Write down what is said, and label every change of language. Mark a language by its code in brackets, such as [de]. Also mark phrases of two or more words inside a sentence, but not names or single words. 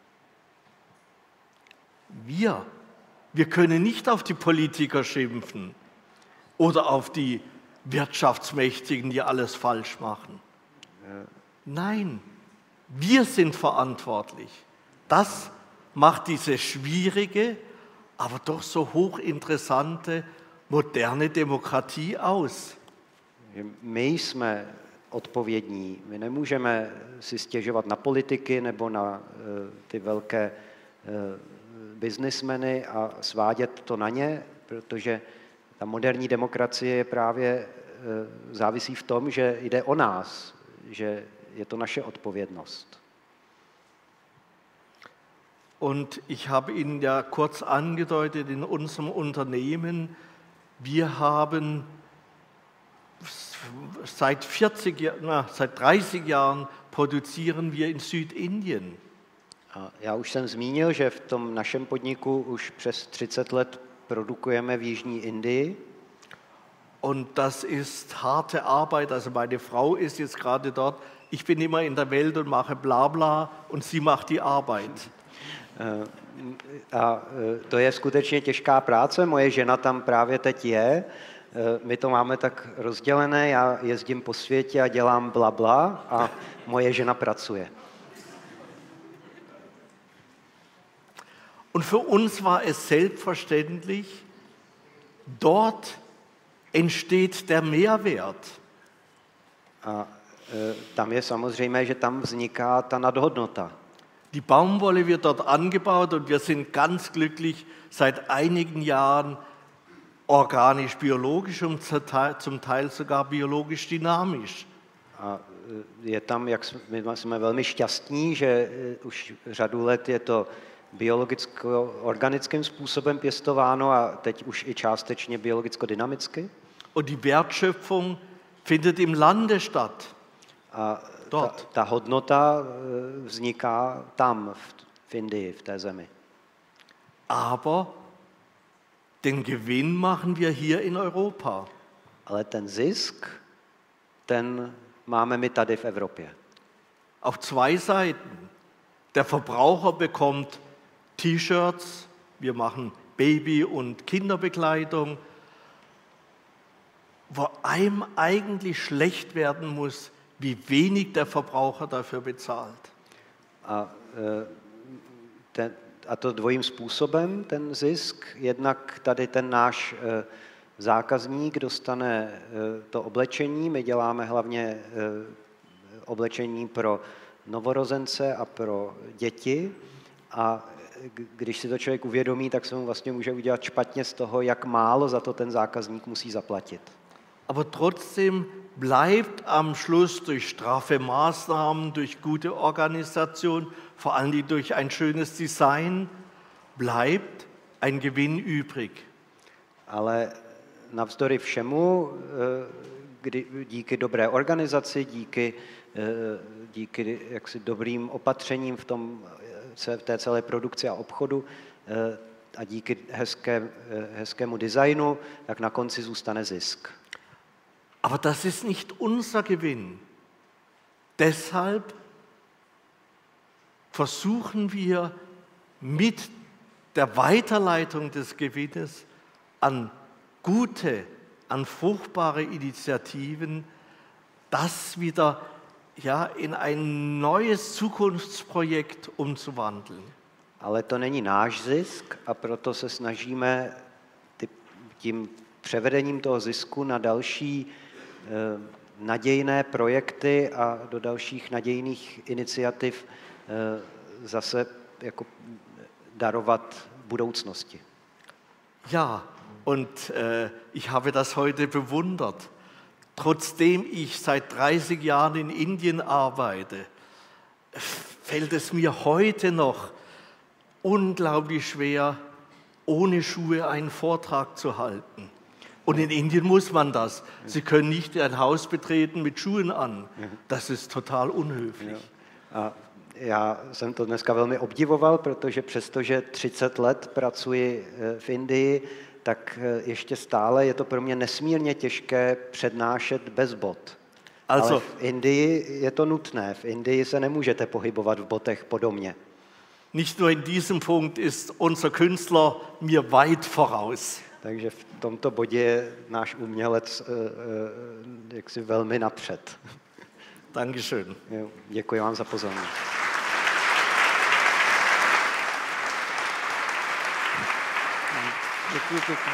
[de] Wir können nicht auf die Politiker schimpfen oder auf die Wirtschaftsmächtigen, die alles falsch machen. Nein, wir sind verantwortlich. Das macht diese schwierige, aber doch so hochinteressante, moderne Demokratie aus. [cs] My jsme odpovědní. My nemůžeme si stěžovat na politiky nebo na ty velké biznismeny a svádět to na ně, protože ta moderní demokracie je právě závisí v tom, že jde o nás, že je to naše odpovědnost. [de] Und ich habe Ihnen ja kurz angedeutet, in unserem Unternehmen, wir haben seit 30 Jahren produzieren wir in Südindien. [cs] A já už jsem zmínil, že v tom našem podniku už přes 30 let produkujeme v Jižní Indii. [de] Und das ist harte Arbeit. Also meine Frau ist jetzt gerade dort. Ich bin immer in der Welt und mache Blabla und sie macht die Arbeit. [cs] A to je skutečně těžká práce. Moje žena tam právě teď je. My to máme tak rozdělené. Já jezdím po světě a dělám blabla a moje žena pracuje. [de] Und für uns war es selbstverständlich, dort entsteht der Mehrwert. [cs] A tam je samozřejmé, že tam vzniká ta nadhodnota. [de] Die Baumwolle wird dort angebaut und wir sind ganz glücklich seit einigen Jahren organisch-biologisch und zum Teil sogar biologisch-dynamisch. [cs] A je tam, my jsme velmi šťastní, že už řadu let je to biologicko-organickým způsobem pěstováno a teď už i částečně biologicko-dynamicky. [de] Und die Wertschöpfung findet im Lande statt. [cs] A ta hodnota vzniká tam, v Indii, v té zemi. [de] Aber den Gewinn machen wir hier in Europa. [cs] Ale ten zisk, ten máme my tady v Evropě. [de] Auf zwei Seiten. Der Verbraucher bekommt T-Shirts, wir machen Baby- und Kinderbekleidung, wo einem eigentlich schlecht werden muss, wie wenig der Verbraucher dafür bezahlt. [cs] A to dvojím způsobem, ten zisk. Jednak tady ten náš zákazník dostane to oblečení. My děláme hlavně oblečení pro novorozence a pro děti. A když si to člověk uvědomí, tak se mu vlastně může udělat špatně z toho, jak málo za to ten zákazník musí zaplatit. [de] Aber trotzdem bleibt am Schluss durch straffe Maßnahmen, durch gute Organisation, vor allem durch ein schönes Design, bleibt ein Gewinn übrig. [cs] Ale navzdory všemu, díky dobré organizaci, díky jaksi dobrým opatřením v té celé produkci a obchodu a díky hezkému designu, tak na konci zůstane zisk. [de] Aber das ist nicht unser Gewinn. Deshalb versuchen wir mit der Weiterleitung des Gewinnes an gute, an fruchtbare Initiativen, das wieder in ein neues Zukunftsprojekt umzuwandeln. [cs] Ale to není náš zisk a proto se snažíme tím převedením toho zisku na další nadějné projekty a do dalších nadějných iniciativ zase jako darovat budoucnosti. [de] Ja, und ich habe das heute bewundert. Trotzdem ich seit 30 Jahren in Indien arbeite, fällt es mir heute noch unglaublich schwer, ohne Schuhe einen Vortrag zu halten. Und in Indien muss man das. Sie können nicht ein Haus betreten mit Schuhen an. Das ist total unhöflich. [cs] Já jsem to dneska velmi obdivoval, protože přestože 30 let pracuji v Indii, tak ještě stále je to pro mě nesmírně těžké přednášet bez bot. Ale v Indii je to nutné. V Indii se nemůžete pohybovat v botech po domě. [de] Nicht nur in diesem Punkt ist unser Künstler mir weit voraus. [cs] Takže v tomto bodě je náš umělec jaksi velmi napřed. [de] Dankeschön. [cs] Děkuji vám za pozornost. Děkuji pěkně.